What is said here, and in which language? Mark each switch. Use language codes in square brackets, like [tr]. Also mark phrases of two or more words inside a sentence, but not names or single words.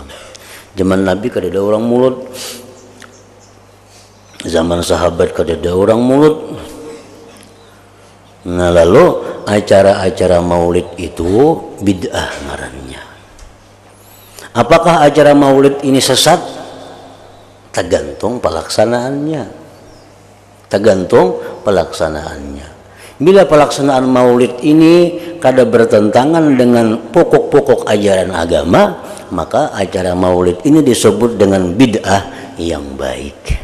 [bjn] Zaman Nabi kada ada orang mulut. Zaman sahabat kada ada orang mulut. Nah, lalu acara-acara maulid itu bid'ah ngarannya. [id] Apakah acara maulid ini sesat? Tergantung pelaksanaannya. Tergantung pelaksanaannya. Bila pelaksanaan maulid ini kada bertentangan dengan pokok-pokok ajaran agama, maka acara maulid ini disebut dengan bid'ah yang baik.